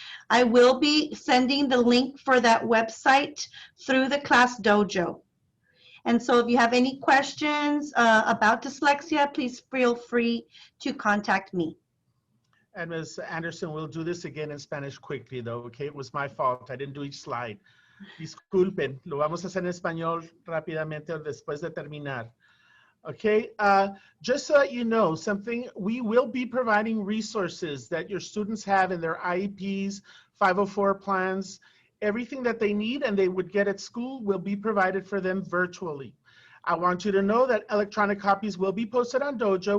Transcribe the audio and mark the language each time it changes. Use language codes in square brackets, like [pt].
[en] I will be sending the link for that website through the Class Dojo. And so if you have any questions about dyslexia, please feel free to contact me. And Ms. Anderson, we'll do this again in Spanish quickly, though, okay? It was my fault. I didn't do each slide. [es] Disculpen, lo vamos a hacer en español rápidamente después de terminar. [en] Okay, just so that you know something, we will be providing resources that your students have in their IEPs, 504 plans, everything that they need and they would get at school will be provided for them virtually. I want you to know that electronic copies will be posted on Dojo.